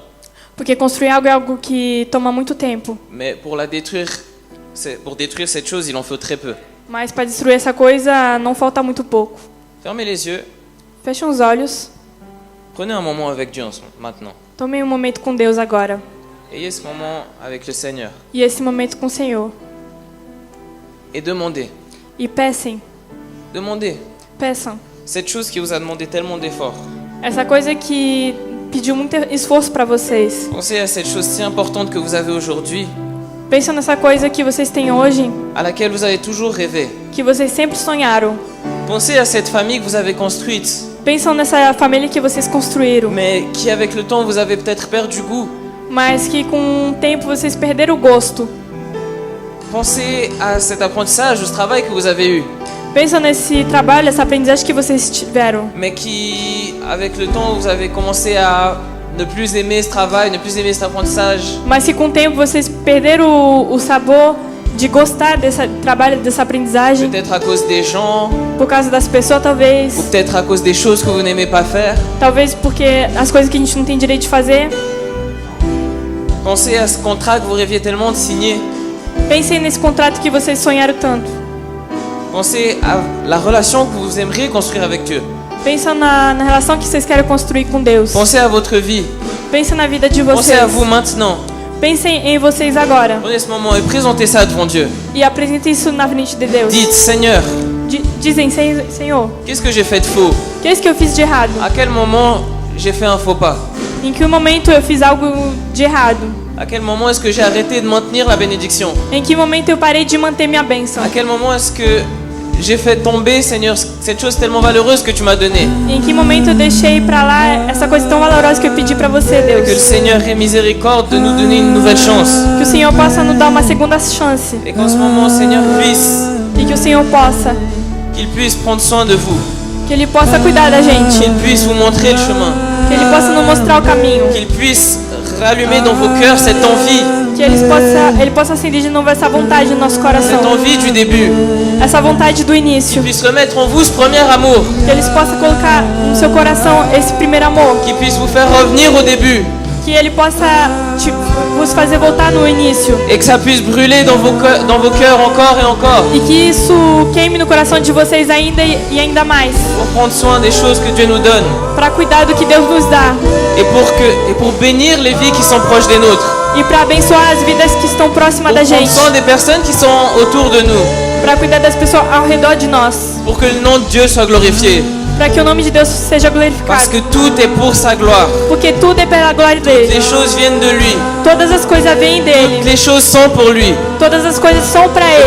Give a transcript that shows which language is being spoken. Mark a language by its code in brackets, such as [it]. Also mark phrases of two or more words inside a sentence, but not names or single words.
[pt] Porque construir algo é algo que toma muito tempo. [fr] Mais pour détruire cette chose, il en faut très peu. [pt] Mas para destruir essa coisa não falta muito pouco. [fr] Fermez les yeux. [pt] Fechem os olhos. [fr] Prenez un moment avec Dieu maintenant. [pt] Tomem um momento com Deus agora. [fr] Ayez ce moment avec le Seigneur. [pt] E esse momento com o Senhor. [fr] Et demandez. [pt] E peçam. Peçam. [fr] Cette chose qui vous a demandé tellement d'efforts. [pt] Essa coisa que pediu muito esforço para vocês. [fr] Pensez à cette chose si importante que vous avez aujourd'hui, [pt] Pensem nessa coisa que vocês têm hoje, [fr] à laquelle vous avez toujours rêvé. [pt] que vocês sempre sonharam. [fr] Pensez à cette famille que vous avez construite, [pt] Pensam nessa família que vocês construíram, [fr] mais qui avec le temps vous avez peut-être perdu goût. [pt] mas que com o tempo vocês perderam o gosto. [fr] Pensez à cet apprentissage, ce travail que vous avez eu, [pt] Pensam nesse trabalho, essa aprendizagem que vocês tiveram, [fr] mais qui avec le temps vous avez commencé à ne plus aimer ce travail, ne plus aimer cet apprentissage. [pt] mas que com o tempo vocês perderam o sabor de gostar desse trabalho, dessa aprendizagem, [fr] Peut-être à cause des gens, [pt] por causa das pessoas, [fr] ou [pt] talvez. [fr] peut-être à cause des choses que vous n'aimez pas faire. [pt] Talvez porque as coisas que a gente não tem direito de fazer. [fr] Pensez à ce contrat que vous rêviez tellement de signer. [pt] Pensem nesse contrato que vocês sonharam tanto. [fr] Pensez à la relation que vous aimeriez construire avec Dieu. [pt] Pensam na relação que vocês querem construir com Deus. [fr] Pensez à votre vie. [pt] Pensem na vida de [fr] Pensez [pt] vocês. [fr] à vous maintenant. [pt] Pensem em vocês agora. [fr] Prenez ce moment et présentez ça devant Dieu. [pt] E apresentem isso na frente de Deus. [fr] Dites, Seigneur, [pt] Dizem, Senhor, [fr] qu'est-ce que j'ai fait de faux? [pt] o que é isso que eu fiz de errado? [fr] À quel moment j'ai fait un faux pas? [pt] Em que momento eu fiz algo de errado? [fr] À quel moment est-ce que j'ai arrêté de maintenir la bénédiction? [pt] Em que momento eu parei de manter minha bênção? [fr] À quel moment est-ce que j'ai fait tomber, Seigneur, cette chose tellement valeureuse que tu m'as donnée? [pt] Em que momento eu deixei pra lá essa coisa tão valorosa que eu pedi pra você, [fr] Que le [pt] Deus? [fr] Seigneur ait miséricorde de nous donner une nouvelle chance. [pt] Que o Senhor possa nos dar uma segunda chance. [fr] Et qu'en ce moment, Seigneur, [pt] E que o Senhor possa, [fr] qu'il puisse prendre soin de vous. [pt] que Ele possa cuidar da gente. [fr] Qu'il puisse vous montrer le chemin. [pt] Que Ele possa nos mostrar o caminho. [fr] Qu'il puisse rallumer dans vos cœurs cette envie [pt] Que Ele possa acender de novo essa vontade no nosso [fr] cette [pt] coração. [fr] envie du début. [pt] Essa vontade do início. [fr] Qu'il puisse remettre en vous ce premier amour. [pt] Que Ele possa colocar no seu coração esse primeiro amor. [fr] Qu'il puisse vous faire revenir au début. [pt] Que Ele possa vos fazer voltar no início. [fr] Et que ça puisse brûler dans vos cœurs encore et encore. [pt] E que isso queime no coração de vocês ainda e ainda mais. [fr] Pour prendre soin des choses que Dieu nous donne. [pt] Para cuidar do que Deus nos dá. [fr] Et pour bénir les vies qui sont proches des nôtres. [pt] E para abençoar as vidas que estão próximas [fr] Pour [pt] da [fr] prendre [pt] gente. [fr] soin des personnes qui sont autour de nous. [pt] Para cuidar das pessoas ao redor de nós. [fr] Pour que le nom de Dieu soit glorifié. [pt] Para que o nome de Deus seja glorificado. [fr] Parce que tout est pour sa gloire. [pt] Porque tudo é pela glória dele. [fr] Les choses viennent de lui. [pt] Todas as coisas vêm dele. [fr] Les choses sont pour lui. [pt] Todas as coisas são para ele.